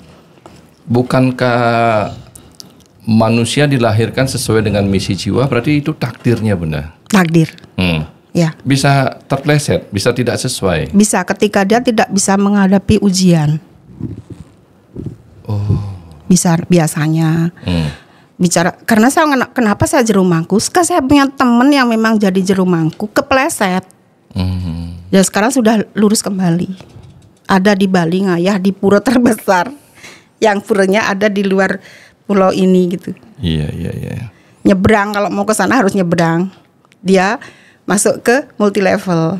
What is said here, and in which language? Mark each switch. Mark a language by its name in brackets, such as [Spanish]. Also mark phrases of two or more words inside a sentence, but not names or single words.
[Indonesian] Bukankah manusia dilahirkan sesuai dengan misi jiwa, berarti itu takdirnya Bunda? Takdir. Ya. Bisa terpleset, bisa tidak sesuai. Bisa ketika dia tidak bisa menghadapi ujian. Bisa biasanya. Bicara karena kenapa saya jero mangku? Saya punya teman yang memang jadi jero mangku kepleset. Dan sekarang sudah lurus kembali. Ada di Bali ngayah di pura terbesar. Yang puranya ada di luar pulau ini gitu. Iya. Nyebrang, kalau mau ke sana harus nyebrang. Dia masuk ke multi level.